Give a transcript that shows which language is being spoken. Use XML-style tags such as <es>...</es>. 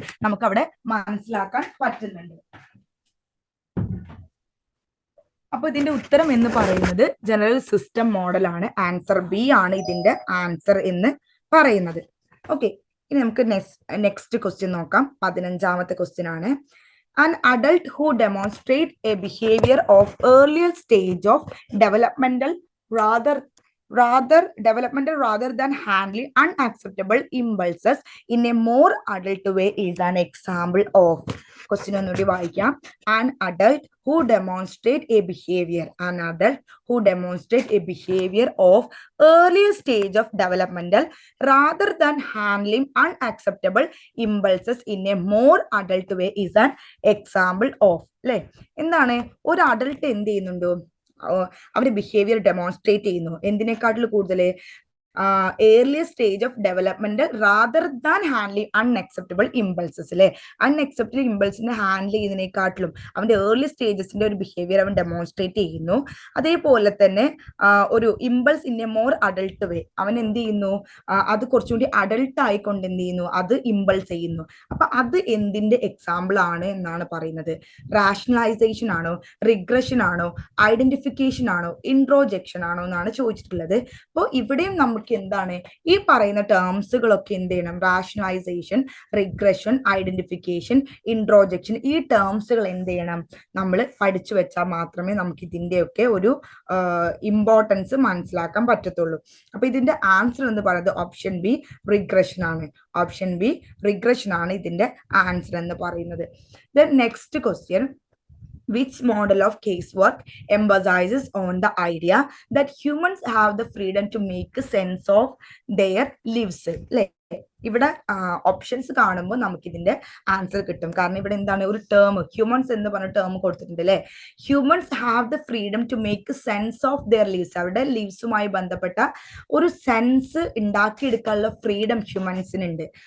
<ml>നമുക്ക് അവിടെ മനസ്സിലാക്കാൻ പറ്റുന്നുണ്ട്. അപ്പൊ ഇതിന്റെ ഉത്തരം എന്ന് പറയുന്നത് ജനറൽ സിസ്റ്റം മോഡലാണ്. ആൻസർ ബി ആണ് ഇതിന്റെ ആൻസർ എന്ന് പറയുന്നത്. ഓക്കെ, ഇനി നമുക്ക് നെക്സ്റ്റ് ക്വസ്റ്റ്യൻ നോക്കാം. 15ാമത്തെ ക്വസ്റ്റ്യൻ ആണ്.</ml> <en>An adult who demonstrates a behavior of earlier stage of developmental rather rather than handling unacceptable impulses in a more adult way is an example of.</en> <ml>Question ഒന്നുകൂടി വായിക്കാം.</ml> <en>An adult who demonstrate a behavior. An adult who demonstrate a behavior of earlier stage of developmental rather than handling unacceptable impulses in a more adult way is an example of.</en> <ml>അല്ലെ, എന്താണ് ഒരു adult എന്ത് ചെയ്യുന്നുണ്ടോ, അവരുടെ behaviour demonstrate ചെയ്യുന്നു എന്തിനേക്കാട്ടിൽ കൂടുതൽ</ml> <en>earlier stage of development rather than handling unacceptable impulses</en> <ml>അല്ലെ. Unacceptable ഇമ്പൾസിനെ handle ചെയ്യുന്നതിനെക്കാട്ടിലും അവന്റെ ഏർലി സ്റ്റേജസിന്റെ ഒരു ബിഹേവിയർ അവൻ ഡെമോൺസ്ട്രേറ്റ് ചെയ്യുന്നു. അതേപോലെ തന്നെ ഒരു</ml> <en>impulse in a more adult way,</en> <ml>അവൻ എന്ത് ചെയ്യുന്നു, അത് കുറച്ചുകൂടി അഡൾട്ട് ആയിക്കൊണ്ട് എന്ത് ചെയ്യുന്നു, അത് ഇമ്പൾസ് ചെയ്യുന്നു. അപ്പൊ അത് എന്തിന്റെ എക്സാമ്പിൾ ആണ് എന്നാണ് പറയുന്നത്. റാഷണലൈസേഷൻ ആണോ, റിഗ്രഷൻ ആണോ, ഐഡന്റിഫിക്കേഷൻ ആണോ, ഇൻട്രോജെക്ഷൻ ആണോ എന്നാണ് ചോദിച്ചിട്ടുള്ളത്. അപ്പോൾ ഇവിടെയും നമുക്ക് എന്താണ് ഈ പറയുന്ന ടേംസുകളൊക്കെ എന്ത് ചെയ്യണം, റാഷണലൈസേഷൻ, റിഗ്രഷൻ, ഐഡന്റിഫിക്കേഷൻ, ഇൻട്രോജെക്ഷൻ, ഈ ടേംസുകൾ എന്ത് ചെയ്യണം, നമ്മൾ പഠിച്ചു വെച്ചാൽ മാത്രമേ നമുക്ക് ഇതിന്റെയൊക്കെ ഒരു ഇമ്പോർട്ടൻസ് മനസ്സിലാക്കാൻ പറ്റത്തുള്ളൂ. അപ്പൊ ഇതിന്റെ ആൻസർ എന്ന് പറയുന്നത് ഓപ്ഷൻ ബി റിഗ്രഷൻ ആണ്. ഓപ്ഷൻ ബി റിഗ്രഷൻ ആണ് ഇതിന്റെ ആൻസർ എന്ന് പറയുന്നത്.</ml> <en>Then next question, which model of casework emphasizes on the idea that humans have the freedom to make sense of their lives?</en> <ml>ഇവിടെ ഓപ്ഷൻസ് കാണുമ്പോൾ നമുക്ക് ഇതിന്റെ ആൻസർ കിട്ടും. കാരണം ഇവിടെ എന്താണ്, ഒരു ടേം ഹ്യൂമൻസ് എന്ന് പറഞ്ഞ ടേം കൊടുത്തിട്ടുണ്ട് അല്ലെ.</ml> <en>Humans have the freedom to make sense of their lives.</en> <ml>അവരുടെ ലീവ്സുമായി ബന്ധപ്പെട്ട ഒരു സെൻസ് ഉണ്ടാക്കിയെടുക്കാനുള്ള ഫ്രീഡം ഹ്യൂമൻസിനുണ്ട്.</ml>